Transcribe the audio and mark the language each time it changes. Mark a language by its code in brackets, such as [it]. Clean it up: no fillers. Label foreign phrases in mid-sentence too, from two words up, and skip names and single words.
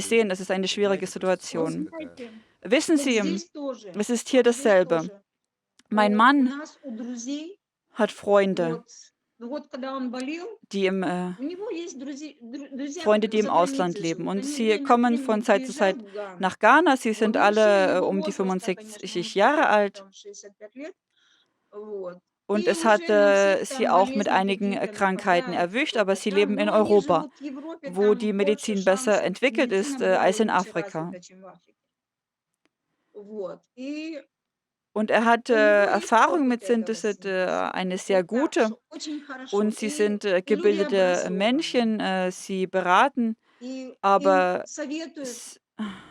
[de] es ist eine schwierige [ru] Понимаете, просто Вы ситуация [de] Situation. [ru] какая? знаете, [de] Wissen [ru] вот [de] Sie, [ru] здесь тоже, [de] es ist hier [ru] здесь [de] dasselbe. [ru] тоже. [de] Mein [ru] У [de] Mann [ru] нас, у друзей, [de] hat Freunde, [ru] вот, ну вот когда он болел, [de] die im [ru] у него есть друзья [de] Freunde, die im [ru] за [de] Ausland [ru] границей [de] leben [ru] живут. [de] und [ru] Они [de] sie [ru] время от [de] kommen von [ru] времени [de] Zeit zu Zeit [ru] приезжают в Гану. [de] nach Ghana. Sie [ru] Вот, [de] sind [ru] ну, все [de] alle [ru] его [de] um die [ru] возраста, конечно, [de] 65 [ru] он [de] Jahre [ru] старик, [de] alt [ru] там 65 лет, вот. [de] und [ru] И [de] es [ru] уже на [de] hatte [ru] всех [de] sie [ru] там [de] auch mit [ru] болезни [de] einigen [ru] какие-то [de] Krankheiten [ru] нападают, [de] erwischt, aber [ru] что-то [de] sie [ru] там, [de] leben in [ru] но они [de] Europa, [ru] живут в Европе, [de] wo die [ru] там больше [de] Medizin besser [ru] шансов. [de] entwickelt [ru] Медицина [de] ist [ru] более [de] als in [ru] лучше [de] Afrika. [ru] развита, чем в Африке. Вот. И [de] Und er hatte [ru] у него есть [de] Erfahrung [ru] опыт [de] mit [ru] этого [de] Synthesit, [ru] синтеза. [de] eine sehr [ru] Вот так, [de] gute. [ru] что очень хорошо. [de] Und sie [ru] И [de] sind [ru] люди [de] gebildete [ru] образованные. [de] Menschen, sie beraten, [ru] И им [de] aber [ru] советуют s